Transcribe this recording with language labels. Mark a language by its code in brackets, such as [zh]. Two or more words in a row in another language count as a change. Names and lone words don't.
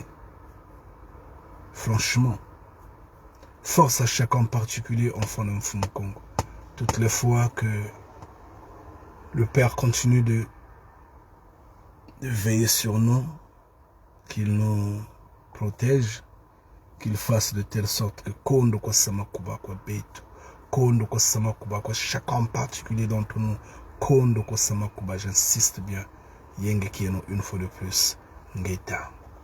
[fr] Franchement, force à chacun en particulier, enfant de Mfumu Congo. Toutes les fois que le Père continue de veiller sur nous, qu'il nous protège, qu'il fasse de telle sorte que [kg] Kondo Kosama Kuba Kwa Beto, Kondo Kosama Kuba Kwa [fr] chacun en particulier d'entre nous, [kg] Kondo Kosama Kuba, [fr] j'insiste bien, [kg] Yenge Kieno [fr] une fois de plus, Ngeta.